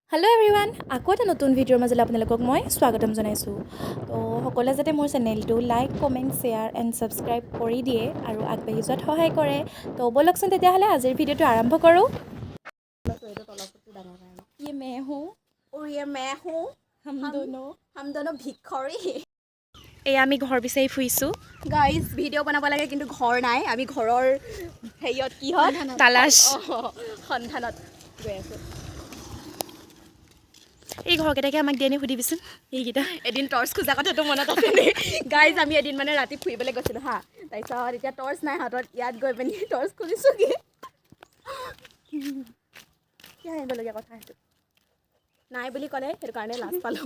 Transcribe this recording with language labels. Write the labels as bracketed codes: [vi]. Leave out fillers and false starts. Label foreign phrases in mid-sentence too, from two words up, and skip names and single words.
[en] Hello everyone, [as] আকৌ এটা নতুন ভিডিঅ'ৰ মাজলৈ আপোনালোকক মই স্বাগতম জনাইছোঁ। তো সকলোৱে যাতে মোৰ চেনেলটো [en] like, comment, share and subscribe [as] কৰি দিয়ে আৰু আগবাঢ়ি যোৱাত সহায় কৰে। তো ব'লকচোন তেতিয়াহ'লে আজিৰ ভিডিঅ'টো আৰম্ভ কৰোঁ। [hi] ये मैं हूँ और ये मैं हूँ हम दोनों भिखारी [as] এয়া আমি ঘৰ বিচাৰি ফুৰিছোঁ। গাইজ ভিডিঅ' বনাব লাগে কিন্তু ঘৰ নাই আমি ঘৰৰ হেৰিয়ত কি হয় তালাশ সন্ধানত গৈ আছোঁ এই ঘৰকেইটাকে আমাক দিয়ে নে সুধিবিচোন এইকেইটা এদিন টৰ্চ খোজা কথাটো মনত আছে নে গাইজ আমি এদিন মানে ৰাতি ফুৰিবলৈ গৈছিলোঁ হা তাৰপিছত এতিয়া টৰ্চ নাই হাতত ইয়াত গৈ পিনি টৰ্চ খুলিছোঁগৈ কি আনিবলগীয়া কথা সেইটো নাই বুলি ক'লে সেইটো কাৰণে লাজ পালোঁ